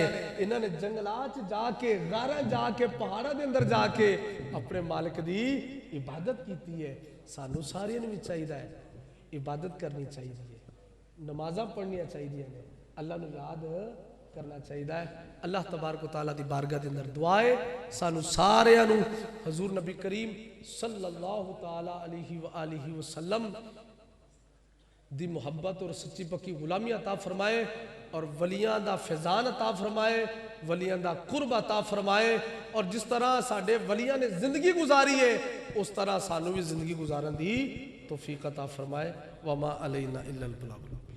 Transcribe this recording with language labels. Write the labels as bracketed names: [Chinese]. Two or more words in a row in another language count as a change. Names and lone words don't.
[Punjabi] انہاں نے جنگلات چ جا کے، غاراں جا کے، پہاڑاں دے اندر جا کے اپنے مالک دی عبادت کیتی ہے. سانوں ساریاں نوں بھی چاہیدا ہے عبادت کرنی چاہیے، نمازاں پڑھنیاں چاہیے نے، اللہ نوں یاد کرنا چاہیے ہے. [Arabic] الله تبارك وتعالى [Punjabi] دی بارگاہ دے اندر دعا ہے سانوں ساریاں نوں حضور نبی کریم [Arabic] صلى الله تعالى عليه وآله وسلم [Punjabi] دی محبت اور سچی پکی غلامی عطا فرمائے، اور ولیاں دا فیضان عطا فرمائے، ولیاں دا قرب عطا فرمائے. اور جس طرح ساڈے ولیاں نے زندگی گزاری ہے، اس طرح سانوں بھی زندگی گزارن دی توفیق عطا فرمائے. [Arabic] وما علينا إلا البلاغ.